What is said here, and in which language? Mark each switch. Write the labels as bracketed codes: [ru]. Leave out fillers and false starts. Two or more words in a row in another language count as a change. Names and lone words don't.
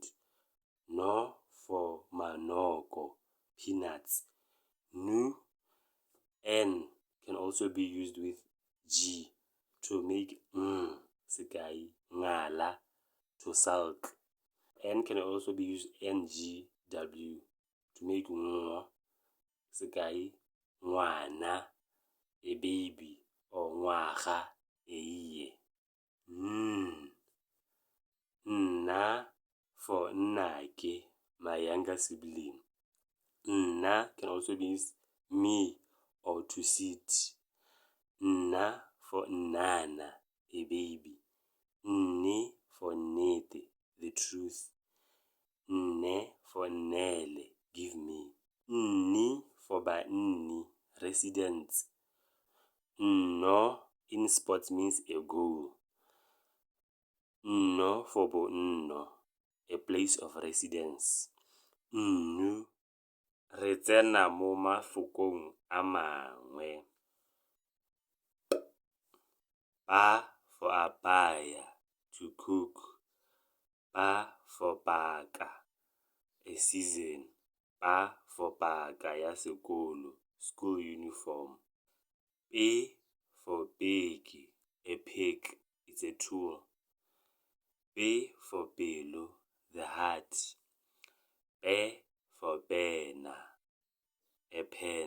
[en] No for manoko, peanuts. Nu, N can also be used with G to make [tn] sekai, ngala, [en] to sulk. N can also be used NGW to make ngo, [tn] sekai, ngwana, [en] a baby, or ngwaga, a year. Nna for nnake, my younger sibling. Nna can also be used me or to sit. Nna for nnana, a baby. Nne for nnete, the truth. Nne for nnele, give me. Nni for banni, residents. Nno in sports means a goal. Nno for bonno, a place of residence. [tn] Nnu, re tsena mo mafokong a mangwe. [en] Pa for apaya, to cook. Pa for paka, a season. [tn] Pa for paka ya sekolo, [en] school uniform. Pe for peki, a pig, it's a tool. Pe for pelo, the heart. Pe for pena, a pen.